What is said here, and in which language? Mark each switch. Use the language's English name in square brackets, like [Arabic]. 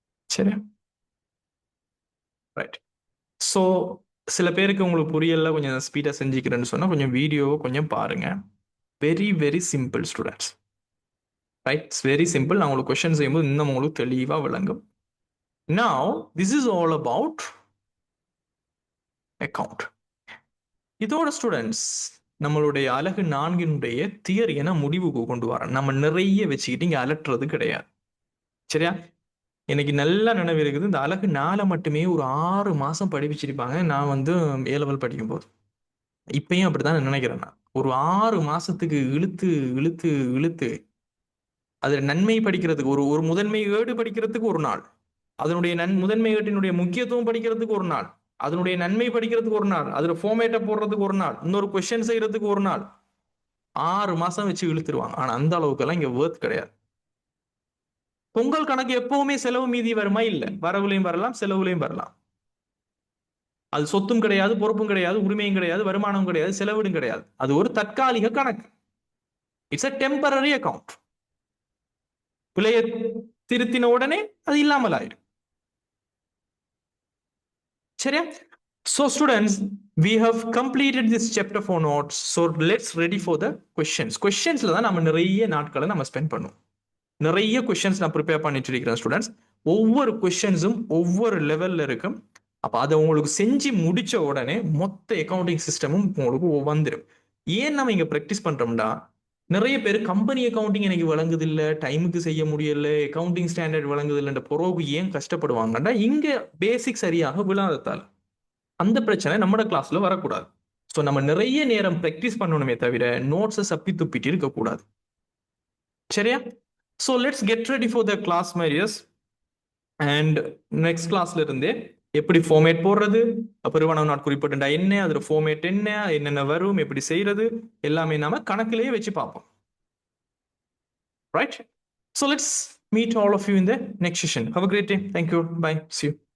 [Tamil] சரி, right. So சில பேருக்கு உங்களுக்கு புரியல, கொஞ்சம் ஸ்பீடா செஞ்சுக்கிறேன்னு சொன்னா கொஞ்சம் வீடியோவை கொஞ்சம் பாருங்க. [English] Very very simple students. Right, it's very simple. [Tamil] நான் உங்களுக்கு கொஸ்டின் செய்யும்போது இன்னும் உங்களுக்கு தெளிவா விளங்கும். [English] Now this is all about account. [Tamil] இதோட ஸ்டூடெண்ட்ஸ் நம்மளுடைய அலகு 4னுடைய தியரியை முடிவுக்கு கொண்டு வரோம். நம்ம நிறைய வச்சுக்கிட்டு இங்க அலட்டுறது கிடையாது. சரியா? எனக்கு நல்லா நினைவு இருக்குது, இந்த அலகு 4 மட்டுமே ஒரு 6 மாசம் படிப்பிச்சிருப்பாங்க. நான் A level படிக்கும் போது, இப்பயும் அப்படித்தான் நினைக்கிறேன். நான் ஒரு 6 மாசத்துக்கு இழுத்து இழுத்து இழுத்து அதுல நன்மை படிக்கிறதுக்கு ஒரு முதன்மை ஏடு படிக்கிறதுக்கு ஒரு நாள், அதனுடைய முதன்மை ஏட்டினுடைய முக்கியத்துவம் படிக்கிறதுக்கு ஒரு நாள், அதனுடைய நன்மை படிக்கிறதுக்கு ஒரு நாள், அதுல ஃபார்மேட்டை போடுறதுக்கு ஒரு நாள், இன்னொரு கொஸ்டின் செய்யறதுக்கு ஒரு நாள். 6 மாசம் வச்சு இழுத்துருவாங்க. ஆனா அந்த அளவுக்கெல்லாம் இங்க வேர்த் கிடையாது. பொங்கல் கணக்கு எப்பவுமே செலவு மீதி வருமா? இல்ல, வரவுலையும் வரலாம், செலவுலையும் வரலாம். அது சொத்தும் கிடையாது, பொறுப்பும் கிடையாது, உரிமையும் கிடையாது, வருமானம் கிடையாது, செலவிடும் கிடையாது. அது ஒரு தற்காலிக கணக்கு. [English] It's a temporary account. [Tamil] பிழையை திருத்தின உடனே அது இல்லாமல் ஆயிடும். சரியா? [English] So students, we have completed this chapter for notes. So let's ready for the questions. [Tamil] Questionsல தான் நம்ம நிறைய நாட்களை நம்ம ஸ்பெண்ட் பண்ணுவோம். நிறைய கொஸ்டின்ஸ் நான் ப்ரிப்பேர் பண்ணிட்டு இருக்கிறேன் ஸ்டூடெண்ட்ஸ். ஒவ்வொரு கொஸ்டின்ஸும் ஒவ்வொரு லெவல்ல இருக்கும். அப்ப அதை உங்களுக்கு செஞ்சு முடிச்ச உடனே மொத்த அக்கௌண்டிங் சிஸ்டமும் உங்களுக்கு வந்துடும். ஏன் நம்ம இங்க ப்ராக்டிஸ் பண்றோம்னா, நிறைய பேர் கம்பெனி அக்கௌண்டிங் எனக்கு வழங்குது இல்லை, டைமுக்கு செய்ய முடியல, அக்கௌண்டிங் ஸ்டாண்டர்ட் வழங்குது இல்லைன்ற பிறகு ஏன் கஷ்டப்படுவாங்கன்னா இங்க பேசிக் சரியாக விழாததால். அந்த பிரச்சனை நம்ம கிளாஸ்ல வரக்கூடாது. ஸோ நம்ம நிறைய நேரம் ப்ராக்டிஸ் பண்ணணுமே தவிர நோட்ஸை சப்பி துப்பிட்டு இருக்கக்கூடாது. சரியா? [English] so let's get ready for the class [Tamil] Mary's. And next கிளாஸ்ல இருந்தே எப்படி ஃபார்மேட் போடுறது, பெருவனவு நாட் குறிப்பிட்ட என்ன, அதுல ஃபார்மேட் என்ன, என்னென்ன வரும், எப்படி செய்யறது, எல்லாமே நாம கணக்கிலேயே வச்சு பார்ப்போம். [English] Right? So let's meet all of you in the next session. Have a great day. Thank you. Bye. See you.